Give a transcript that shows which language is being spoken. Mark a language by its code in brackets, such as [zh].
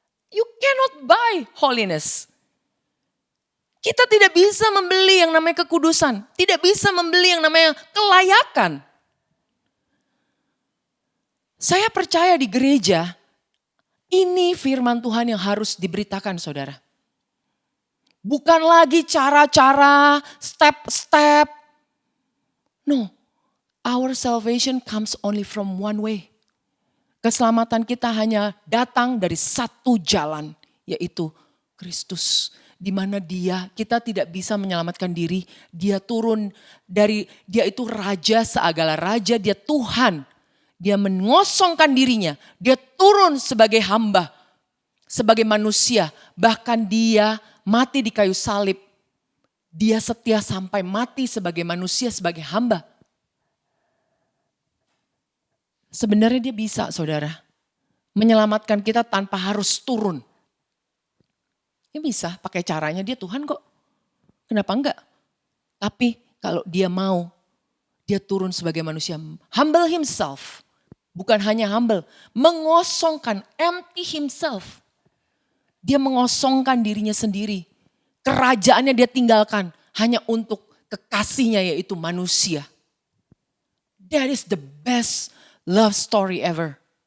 [en] You cannot buy holiness. [id] Kita tidak bisa membeli yang namanya kekudusan. Tidak bisa membeli yang namanya kelayakan. Saya percaya di gereja, ini firman Tuhan yang harus diberitakan, saudara. Bukan lagi cara-cara, step-step. [en] No. Our salvation comes only from one way. [id] Keselamatan kita hanya datang dari satu jalan, yaitu Kristus. Di mana kita tidak bisa menyelamatkan diri. Dia turun dia itu raja segala raja, dia Tuhan. Dia mengosongkan dirinya, dia turun sebagai hamba, sebagai manusia. Bahkan dia mati di kayu salib. Dia setia sampai mati sebagai manusia, sebagai hamba. Sebenarnya dia bisa, saudara, menyelamatkan kita tanpa harus turun. Dia bisa pakai caranya, dia Tuhan kok. Kenapa enggak? Tapi kalau dia mau, dia turun sebagai manusia. [en] Humble himself. [id] Bukan hanya [en] humble, [id] mengosongkan, [en] empty himself. [id] Dia mengosongkan dirinya sendiri. Kerajaannya dia tinggalkan hanya untuk kekasihnya yaitu manusia. [en] That is the best love story ever.